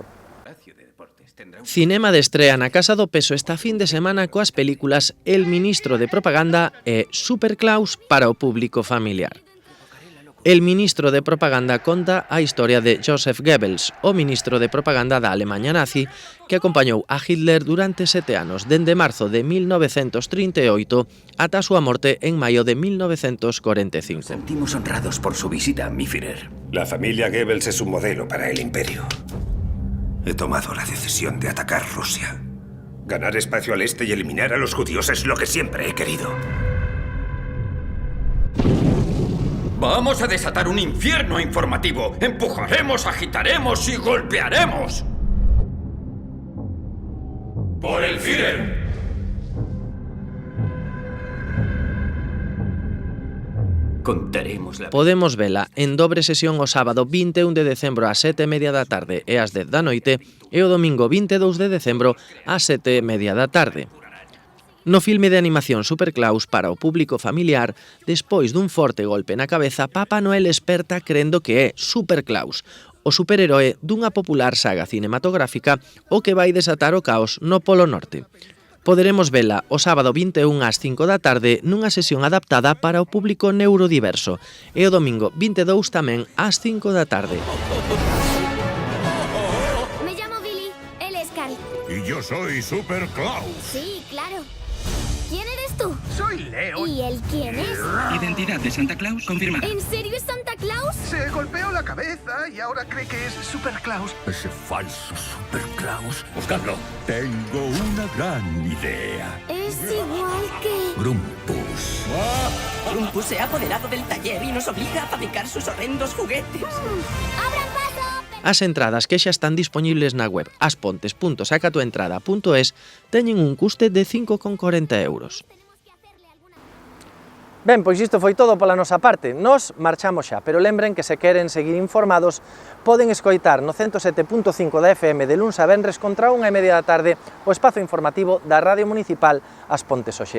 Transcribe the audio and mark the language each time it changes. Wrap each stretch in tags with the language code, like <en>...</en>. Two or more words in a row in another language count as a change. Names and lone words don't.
<gl>Cinema de estrea na Casa do Peso esta fin de semana coas películas El Ministro de Propaganda e Superklaus para o público familiar. El Ministro de Propaganda conta a historia de Joseph Goebbels, o ministro de propaganda da Alemanha nazi, que acompañou a Hitler durante 7 anos, dende marzo de 1938 ata a súa morte en maio de 1945.</gl> <es>Nos sentimos honrados por su visita, mi Führer. La familia Goebbels es un modelo para el imperio. He tomado la decisión de atacar Rusia. Ganar espacio al este y eliminar a los judíos es lo que siempre he querido. Vamos a desatar un infierno informativo. Empujaremos, agitaremos y golpearemos. ¡Por el Führer! Contaremos la...</es> <gl>Podemos vela en dobre sesión o sábado 21 de decembro ás 7:30 da tarde e ás 10 da noite e o domingo 22 de decembro ás 7:30 da tarde. No filme de animación Superklaus para o público familiar, despois dun forte golpe na cabeza, Papá Noel esperta crendo que é Superklaus, o superheroe dunha popular saga cinematográfica o que vai desatar o caos no Polo Norte. Poderemos vela o sábado 21 ás 5 da tarde nunha sesión adaptada para o público neurodiverso e o domingo 22 tamén ás 5 da tarde.</gl> <es>Me llamo Billy, él es Carl. Y yo soy Superklaus. Sí, claro. ¿Quién eres tú? Soy Leo. ¿Y él quién es? Identidad de Santa Claus confirmada. ¿En serio es Santa Claus? Se golpeó la cabeza y ahora cree que es Superklaus. Ese falso Superklaus. Buscadlo. Tengo una gran idea. Es igual que... Grumpus. Grumpus se ha apoderado del taller y nos obliga a fabricar sus horrendos juguetes. ¡Abran paso!</es> <gl>As entradas que xa están dispoñibles na web aspontes.sacatuentrada.es teñen un custe de 5,40 €. Ben, pois isto foi todo pola nosa parte. Nos marchamos xa, pero lembren que se queren seguir informados poden escoitar no 107.5 da FM de luns a venres contra 1:30 da tarde o espazo informativo da Radio Municipal As Pontes hoxe.</gl>